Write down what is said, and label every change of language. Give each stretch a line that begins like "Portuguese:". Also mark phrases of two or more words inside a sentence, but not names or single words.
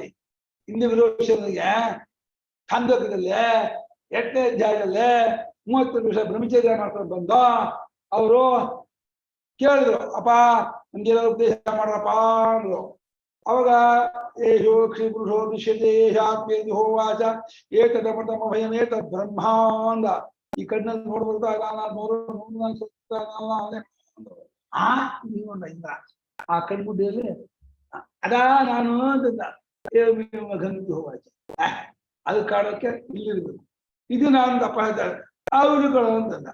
Kannada: ಹಿಂದೆ ವಿರೋಚನೆಗೆ ಖಂಡಕದಲ್ಲೇ 8ನೇ ಅಧ್ಯಾಯದಲ್ಲೇ 30 ನಿಮಿಷ ಬ್ರಹ್ಮಚರ್ಯ ಮಾಡ್ಕೊಂಡು ಬಂದ ಅವರು ಕೇಳಿದ್ರು, ಅಪ್ಪ ನಮ್ಗೆಲ್ಲ ಉಪದೇಶ ಮಾಡ್ರಪ್ಪ ಅಂದ್ರು.
Sanskrit: ಅವಾಗ ಏಷೋ ಕ್ಷಿ ಪುರುಷೋ ದೃಶ್ಯತೆ ಏಷಾತ್ಮೇತಿ ಹೋವಾಚ ಏತದಮೃತಮ ಭಯಂ ಏತದ್ ಬ್ರಹ್ಮ ಅಂದ.
Kannada: ಈ ಕಣ್ಣಲ್ಲಿ ನೋಡ್ಬಿಡ್ದಾಗ ಇಂದ್ರ ಆ ಕಣ್ಗುಡ್ಡೆಯಲ್ಲಿ ಅದಾ ನಾನು ಅಂತಂದ. ಹೋವಾಚ ಅದು ಕಾರಣಕ್ಕೆ ಇಲ್ಲಿರ್ಬೇಕು, ಇದು ನಾನು ಅಪ್ಪ ಹೇಳ್ತಾರೆ ಅವರುಗಳು ಅಂತಂದ.